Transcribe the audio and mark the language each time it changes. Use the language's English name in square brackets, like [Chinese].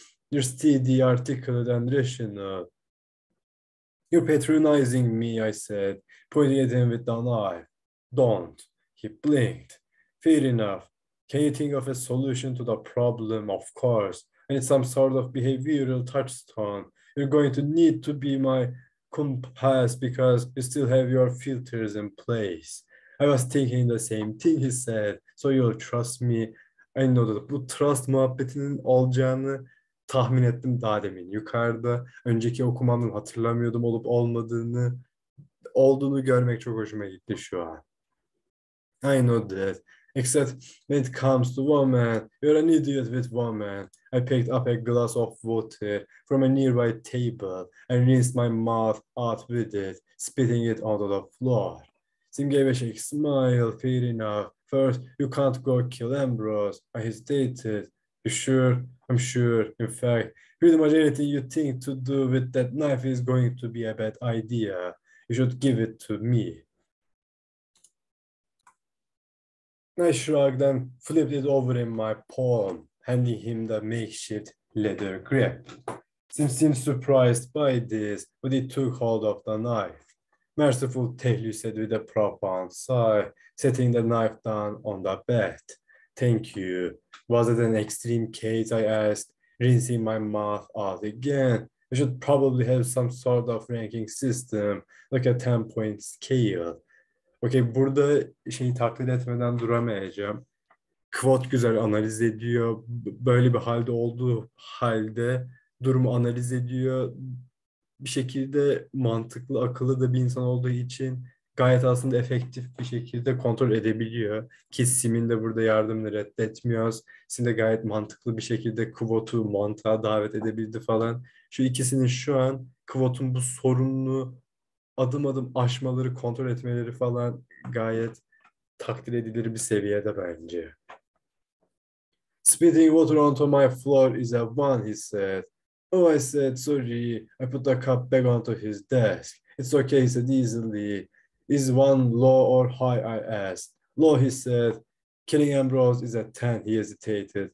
[English] You're steady, articulate, and rational. You're patronizing me, I said, pointing at him with the knife. Don't. He blinked. Fair enough. Can you think of a solution to the problem? Of course. I need some sort of behavioral touchstone. You're going to need to be my compass because you still have your filters in place. I was thinking the same thing, he said. So you'll trust me. I know that [Turkish] bu trust muhabbetinin olacağını tahmin ettim daha demin yukarıda. Önceki okumamdan hatırlamıyordum olup olmadığını. Olduğunu görmek çok hoşuma gitti şu an. [English] I know that. Except when it comes to woman, you're an idiot with woman. I picked up a glass of water from a nearby table and rinsed my mouth out with it, spitting it onto the floor. Sim gave a shake smile, fair enough. First, you can't go kill Ambrose. I hesitated. You sure? I'm sure. In fact, pretty much anything you think to do with that knife is going to be a bad idea. You should give it to me. I shrugged and flipped it over in my palm, handing him the makeshift leather grip. Sim seemed surprised by this, but he took hold of the knife. Merciful tale, you said with a profound sigh, setting the knife down on the bed. Thank you. Was it an extreme case? I asked, rinsing my mouth out again. We should probably have some sort of ranking system, like a 10-point scale. [Turkish] Okey, burada şeyi taklit etmeden duramayacağım. Quote güzel analiz ediyor. Böyle bir halde olduğu halde durumu analiz ediyor. Bir şekilde mantıklı, akıllı da bir insan olduğu için gayet aslında efektif bir şekilde kontrol edebiliyor. Ki Sim'in de burada yardımını reddetmiyoruz. Sim de gayet mantıklı bir şekilde Kvot'u mantığa davet edebildi falan. Şu ikisinin şu an Kvot'un bu sorununu adım adım aşmaları, kontrol etmeleri falan gayet takdir edilir bir seviyede bence. [English] Spitting water onto my floor is a one, he said. Oh, I said, sorry. I put the cup back onto his desk. It's okay, he said easily. Is one low or high, I asked. Low, he said. Killing Ambrose is a 10, he hesitated.